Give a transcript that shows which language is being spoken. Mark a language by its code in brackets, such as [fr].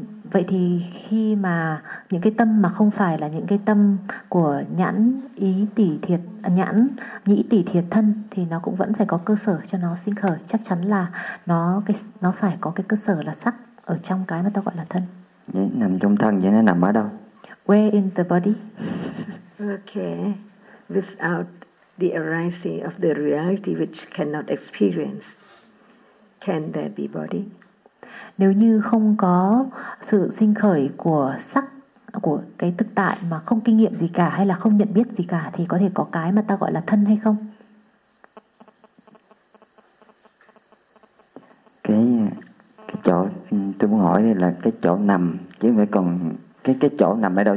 [vi] Vậy thì khi mà những cái tâm mà không phải là những cái tâm của nhãn ý tỷ thiệt, nhãn nhĩ tỷ thiệt thân, thì nó cũng vẫn phải có cơ sở cho nó sinh khởi. Chắc chắn là nó phải có cái cơ sở là sắc ở trong cái mà ta gọi là thân. Vậy nằm trong thân, vậy nó nằm ở đâu? [en] Where in the body? Okay, without the arising of the reality which cannot experience, can there be body? [vi] Nếu như không có sự sinh khởi của sắc, của cái thực tại mà không kinh nghiệm gì cả hay là không nhận biết gì cả, thì có thể có cái mà ta gọi là thân hay không? Cái chỗ tôi muốn hỏi là cái chỗ nằm, chứ không phải còn cái chỗ nằm ở đâu.